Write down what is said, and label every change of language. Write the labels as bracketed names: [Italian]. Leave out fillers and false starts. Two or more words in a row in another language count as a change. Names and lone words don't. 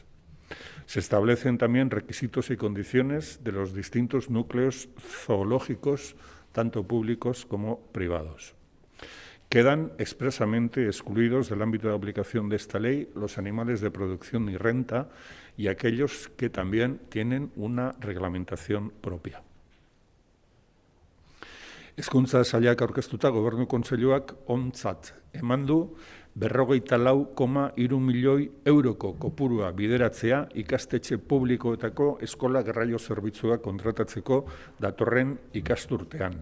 [Spanish] Se establecen también requisitos y condiciones de los distintos núcleos zoológicos, tanto públicos como privados. Quedan expresamente excluidos del ámbito de aplicación de esta ley los animales de producción y renta y aquellos que también tienen una reglamentación propia. [Basque] Hezkuntza sailak aurkeztuta Gobernu Kontseiluak ontzat eman du 44,3 milioi euroko kopurua bideratzea ikastetxe publikoetako eskola garraio zerbitzua kontratatzeko datorren ikasturtean.